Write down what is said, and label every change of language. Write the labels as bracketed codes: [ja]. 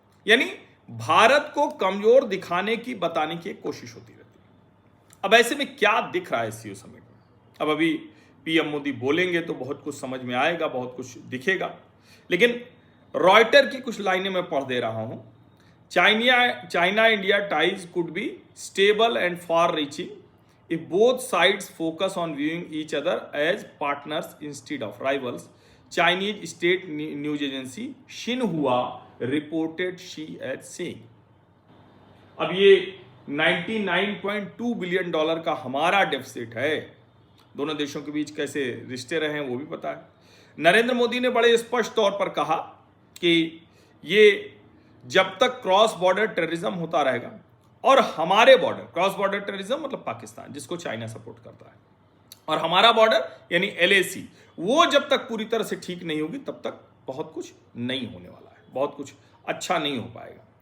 [hi] यानी भारत को कमजोर दिखाने की, बताने की एक कोशिश होती रहती है। अब ऐसे में क्या दिख रहा है एससीओ समिट में? अब अभी पीएम मोदी बोलेंगे तो बहुत कुछ समझ में आएगा, बहुत कुछ दिखेगा। लेकिन रॉयटर की कुछ लाइनें मैं पढ़ दे रहा हूं। [en] China India ties could be stable and far reaching if both sides focus on viewing each other as partners instead of rivals, Chinese state news agency Xinhua reported Xi as saying। [hi] अब ये $99.2 billion का हमारा deficit है। दोनों देशों के बीच कैसे रिश्ते रहे हैं वो भी पता है। नरेंद्र मोदी ने बड़े स्पष्ट तौर पर कहा कि ये जब तक क्रॉस बॉर्डर टेररिज्म होता रहेगा, और हमारे बॉर्डर, क्रॉस बॉर्डर टेररिज्म मतलब पाकिस्तान, जिसको चाइना सपोर्ट करता है, और हमारा बॉर्डर यानी LAC, वो जब तक पूरी तरह से ठीक नहीं होगी तब तक बहुत कुछ नहीं होने वाला है, बहुत कुछ अच्छा नहीं हो पाएगा।